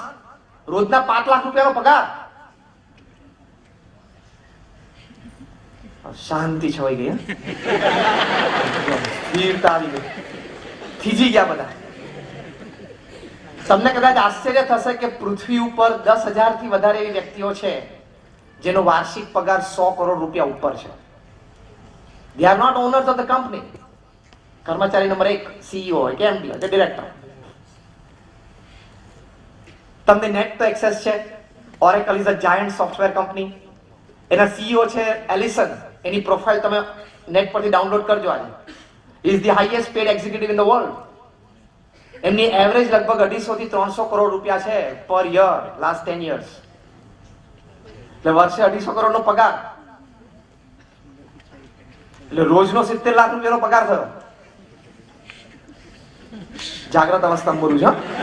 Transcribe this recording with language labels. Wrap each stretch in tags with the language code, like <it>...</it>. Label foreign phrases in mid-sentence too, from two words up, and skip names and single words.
<gu>રોજના 5 લાખ રૂપિયાનો પગાર. શાંતિ છવાઈ ગઈ. સ્થિરતા આવી ગઈ. થીજી ગયા બધા. તમને કદાચ આશ્ચર્ય થશે કે પૃથ્વી ઉપર 10,000 થી વધારે એવી વ્યક્તિઓ છે જેનો વાર્ષિક પગાર 100 કરોડ રૂપિયા ઉપર છે.</gu> <en>They are not owners of the company.</en> <gu>કર્મચારી નંબર 1 CEO હોય કે MD હોય કે ડિરેક્ટર. તમને નેટ તો એક્સેસ છે.</gu> <en>Oracle is a giant software company.</en> <gu>એના CEO છે એલિસન. એની પ્રોફાઇલ તમે નેટ પરથી ડાઉનલોડ કરજો આજે.</gu> <en>He is the highest paid executive in the world.</en> <gu>એમની એવરેજ લગભગ 250 થી 300 કરોડ રૂપિયા છે</gu> <en>per year last 10 years.</en> <gu>એટલે વર્ષે 250 કરોડનો પગાર. એટલે રોજનો 70 લાખ રૂપિયાનો પગાર થયો. જાગ્રત અવસ્થામાં બોલું છું.</gu>